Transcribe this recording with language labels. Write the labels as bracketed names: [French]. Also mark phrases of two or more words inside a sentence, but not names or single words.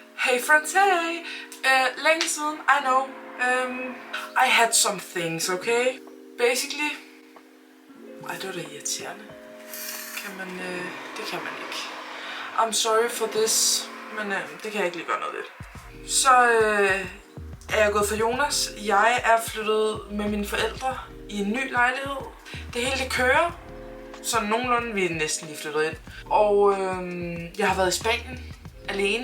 [English] Hey friends, hey! [Danish] Længe siden, [English] I know. I had some things, okay? Basically... [Danish] Ej, det var da irriterende. Det kan man ikke. [English] I'm sorry for this, [Danish] men det kan jeg ikke lige gøre noget ved. Så er jeg gået for Jonas. Jeg er flyttet med mine forældre i en ny lejlighed. Det hele det kører. Så nogenlunde, vi er næsten lige flyttet ind. Og jeg har været i Spanien alene.